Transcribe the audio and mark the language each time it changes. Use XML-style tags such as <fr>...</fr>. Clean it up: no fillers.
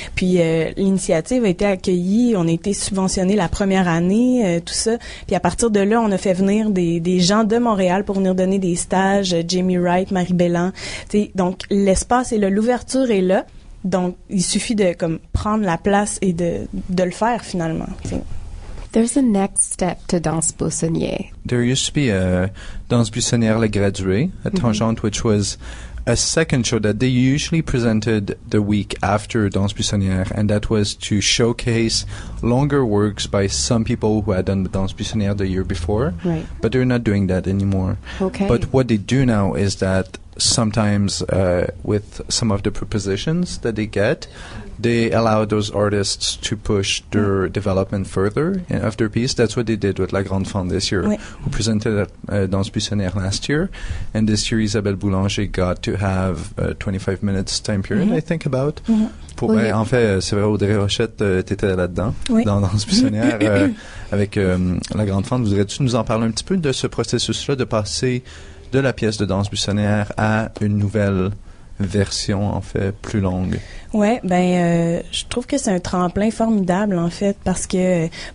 <fr>Puis, l'initiative a été accueillie. On a été subventionnés la première année, tout ça. Puis, à partir de là, on a fait venir des gens de Montréal pour venir donner des stages. Jamie Wright, Marie Bellan. Donc, l'espace est là, l'ouverture est là. Donc, il suffit de prendre la place et de le faire finalement. T'sais.</fr> <en>There's a next step to Danse Buissonnière. There used to be a Danse Buissonnière Le Gradué at Tangente, which was a second show that they usually presented the week after Danse Buissonnière, and that was to showcase longer works by some people who had done the Danse Buissonnière the year before. Right. But they're not doing that anymore. Okay. But what they do now is that sometimes with some of the propositions that they get, they allow those artists to push their development further of their piece. That's what they did with La Grande Fente this year, who presented at Danse Buissonnière last year. And this year, Isabelle Boulanger got to have 25 minutes time period, I think, about.</en> <fr>En fait, c'est vrai, Audrey Rochette, t'étais là-dedans, dans Danse Buissonnière, avec La Grande Fente. Voudrais-tu nous en parler un petit peu de ce processus-là, de passer de la pièce de Danse Buissonnière à une nouvelle version, en fait, plus longue? Ouais, je trouve que c'est un tremplin formidable, en fait, parce que,</fr>